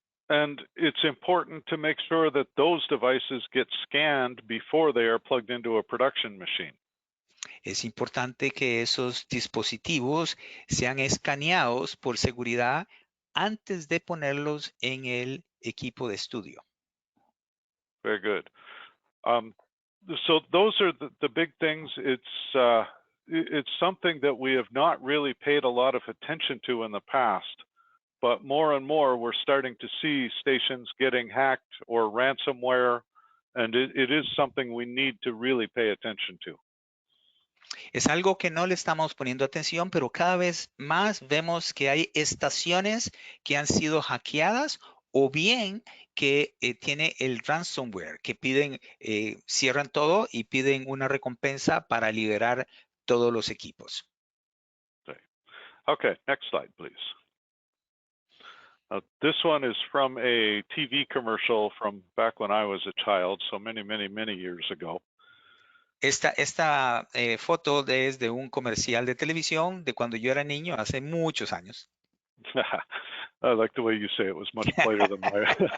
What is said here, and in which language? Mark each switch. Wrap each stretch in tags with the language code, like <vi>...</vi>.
<en>And it's important to make sure that those devices get scanned before they are plugged into a production machine.</en> <es>Es importante que esos dispositivos sean escaneados por seguridad antes de ponerlos en el equipo de estudio.</es> <en>Very good. So those are the big things. It's something that we have not really paid a lot of attention to in the past, but more and more we're starting to see stations getting hacked or ransomware, and it is something we need to really pay attention to.</en> <es>Es algo que no le estamos poniendo atención, pero cada vez más vemos que hay estaciones que han sido hackeadas o bien que tiene el ransomware, que piden, cierran todo y piden una recompensa para liberar todos los equipos.</es> <en>Okay, next slide, please. This one is from a TV commercial from back when I was a child, so many, many, many years ago.</en> <es>Esta foto es de un comercial de televisión de cuando yo era niño, hace muchos años.</es> <en>I like the way you say it was much later than mine.</en>